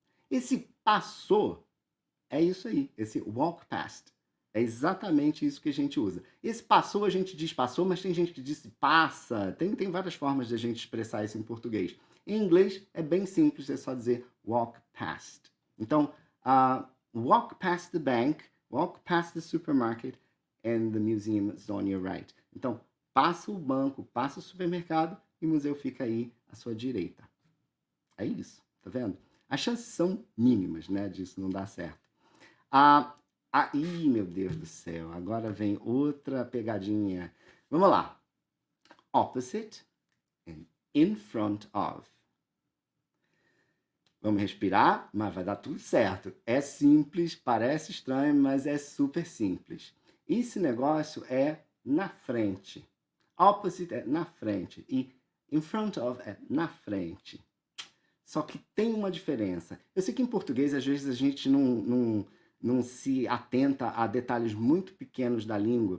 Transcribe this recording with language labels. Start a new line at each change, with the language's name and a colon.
Portuguese: Esse passou é isso aí, esse walk past. É exatamente isso que a gente usa. Esse passou, a gente diz passou, mas tem gente que diz passa. Tem várias formas de a gente expressar isso em português. Em inglês é bem simples, é só dizer walk past.
English: Então, walk past the bank, walk past the supermarket, and the museum is on your right.
Portuguese: Então, passa o banco, passa o supermercado e o museu fica aí à sua direita. É isso, tá vendo? As chances são mínimas, né, disso não dar certo. Ih, meu Deus do céu, agora vem outra pegadinha. Vamos lá.
English: Opposite and in front of.
Portuguese: Vamos respirar, mas vai dar tudo certo. É simples, parece estranho, mas é super simples. Esse negócio é na frente. Opposite é na frente e in front of é na frente. Só que tem uma diferença. Eu sei que em português, às vezes, a gente não se atenta a detalhes muito pequenos da língua.